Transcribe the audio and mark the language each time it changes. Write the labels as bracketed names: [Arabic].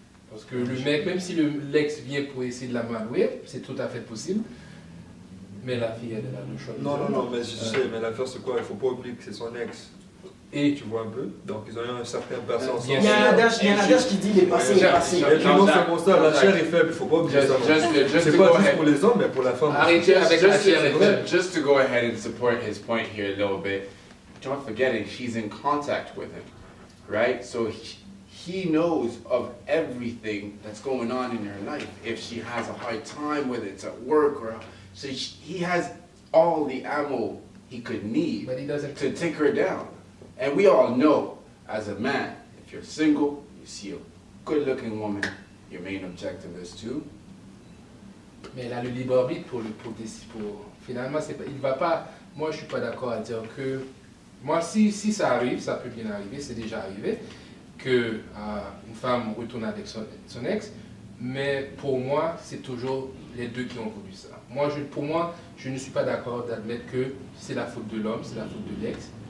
[French] Parce que le mec, même si l'ex vient pour essayer de la malouer, c'est tout à fait possible, mais la fille, elle a le choix. Non, mais je sais, mais l'affaire c'est quoi? Il ne faut pas oublier que c'est son ex. Et Tu vois un peu? Donc ils ont eu un certain passé ensemble. Il y a un adage qui dit les passés, les passés. Et puis non seulement ça, la chair est faible, il ne faut pas oublier ça. C'est pas juste pour les hommes, mais pour la femme. arrêtez avec la chair. [English] Just to go ahead and support his point here a little bit, don't forget it, she's in contact with him, right? So he knows of everything that's going on in her life. If she has a hard time, whether it's at work or so, he has all the ammo he could need But he doesn't. to take her down. And we all know, as a man, if you're single, you see a good-looking woman, your main objective is to. [French] Mais elle a le libre arbitre pour finalement, c'est pas, il va pas. Moi, je suis pas d'accord à dire que. Moi, si ça arrive, ça peut bien arriver, c'est déjà arrivé, que une femme retourne avec son ex. Mais pour moi, c'est toujours les deux qui ont voulu ça. Pour moi, je ne suis pas d'accord d'admettre que c'est la faute de l'homme, c'est la faute de l'ex.